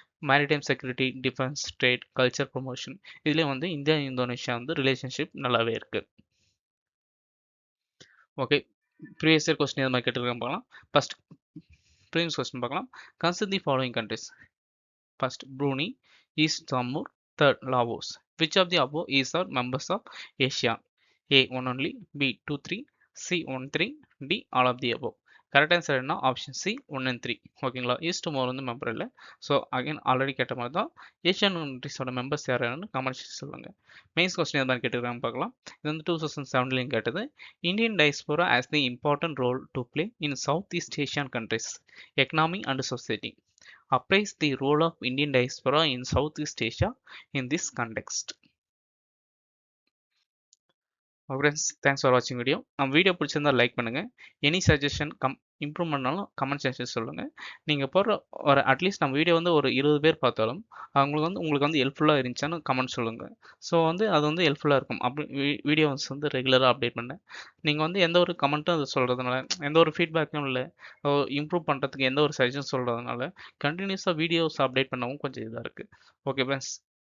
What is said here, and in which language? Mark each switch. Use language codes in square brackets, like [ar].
[ta] Maritime security, defence, trade, culture promotion, இதுலேயும் வந்து India Indonesia வந்து ரிலேஷன்ஷிப் நல்லாவே இருக்குது. ஓகே, ப்ரீவியஸ் இயர் கொஸ்டின் எது மாதிரி கேட்டிருக்கேன் பார்க்கலாம். ஃபர்ஸ்ட் ப்ரீவியஸ் கொஸ்டின் பார்க்கலாம். [en] Consider the following countries. First Brunei, east Timor, third Laos. Which of the above is our members of Asia? A 1 only, B 2 3, C 1 3, D all of the above. [ta] Correct answer என்ன? Option C 1 and 3. ஓகேங்களா? East டமோர் வந்து member இல்லை. So again already கேட்ட மாதிரி தான் Asian கண்ட்ரிஸோட members யாருன்னு comment சொல்லுங்க. Mains question எதாவது கேட்டிருக்காங்க பார்க்கலாம். இது வந்து 2007 கேட்டது. [en] Indian diaspora has the important role to play in south east Asian countries economy and society. Appraise the role of Indian diaspora in Southeast Asia in this context. Friends, thanks for watching video. [ta] நம்ம video பிடிச்சிருந்தா like பண்ணுங்க. Any suggestion improve பண்ணாலும் comment section சொல்லுங்க. நீங்கள் போடுற ஒரு at least நம்ம video வந்து ஒரு 20 பேர் பார்த்தாலும் உங்களுக்கு வந்து ஹெல்ப்ஃபுல்லாக இருந்துச்சான்னு கமெண்ட் சொல்லுங்கள். ஸோ வந்து அது வந்து ஹெல்ப்ஃபுல்லாக இருக்கும். அப்படி வீடியோஸ் வந்து ரெகுலராக அப்டேட் பண்ணேன். நீங்கள் வந்து எந்த ஒரு கமெண்ட்டும் அது சொல்கிறதுனால, எந்த ஒரு ஃபீட்பேக்கும் இல்லை, இம்ப்ரூவ் பண்ணுறதுக்கு எந்த ஒரு சஜஷன் சொல்கிறதுனால கண்டினியூஸாக வீடியோஸ் அப்டேட் பண்ணவும் கொஞ்சம் இதாக இருக்குது. Okay friends.